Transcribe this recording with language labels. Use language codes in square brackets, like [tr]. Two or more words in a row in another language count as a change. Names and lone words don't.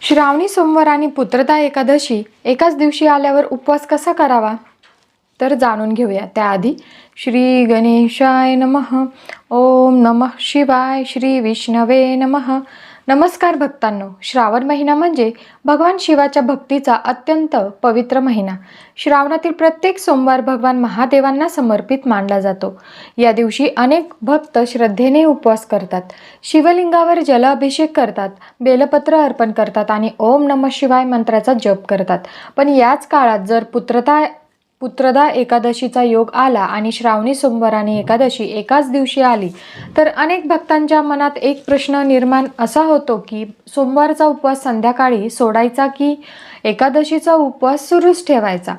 [mr] श्रावणी सोमवार आणि पुत्रदा एकादशी एकाच दिवशी आल्यावर उपवास कसा करावा तर जाणून घेऊया. [sa] त्याआधी श्री गणेशाय नमः. ओम नमः शिवाय. श्री विष्णवे नमः. [mr] नमस्कार भक्तांनो. श्रावण महिना म्हणजे भगवान शिवाच्या भक्तीचा अत्यंत पवित्र महिना. श्रावणातील प्रत्येक सोमवार भगवान महादेवांना समर्पित मानला जातो. या दिवशी अनेक भक्त श्रद्धेने उपवास करतात, शिवलिंगावर जलाभिषेक करतात, बेलपत्र अर्पण करतात आणि [sa] ओम नमः शिवाय [mr] मंत्राचा जप करतात. पण याच काळात जर पुत्रदा एकादशीचा योग आला आणि श्रावणी सोमवार आणि एकादशी एकाच दिवशी आली तर अनेक भक्तांच्या मनात एक प्रश्न निर्माण असा होतो की सोमवारचा उपवास संध्याकाळी सोडायचा की एकादशीचा उपवास सुरूच ठेवायचा.